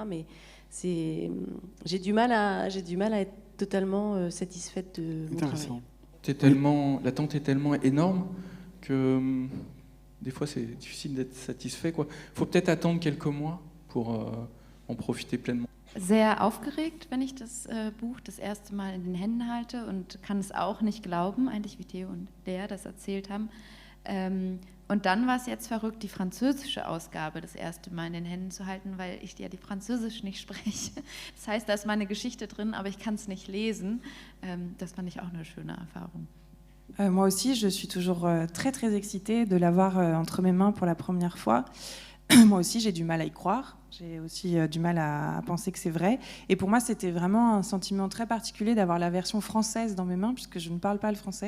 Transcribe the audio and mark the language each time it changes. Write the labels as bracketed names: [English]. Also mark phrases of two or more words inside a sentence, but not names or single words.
[French] Mais j'ai du mal à être totalement satisfaite de mon travail. L'attente est tellement énorme que des fois c'est difficile d'être satisfait, quoi. Faut peut-être attendre quelques mois pour en profiter pleinement. [German] Sehr aufgeregt, wenn ich das Buch das erste Mal in den Händen halte und kann es auch nicht glauben, eigentlich wie Theo und Lea das erzählt haben. Und dann war es jetzt verrückt, die französische Ausgabe das erste Mal in den Händen zu halten, weil ich ja die Französisch nicht spreche. Das heißt, da ist meine Geschichte drin, aber ich kann es nicht lesen. Das fand ich auch eine schöne Erfahrung. [French] Moi aussi, je suis toujours très très excitée de l'avoir entre mes mains pour la première fois. Moi aussi, j'ai du mal à y croire. J'ai aussi du mal à penser que c'est vrai. Et pour moi, c'était vraiment un sentiment très particulier d'avoir la version française dans mes mains, puisque je ne parle pas le français.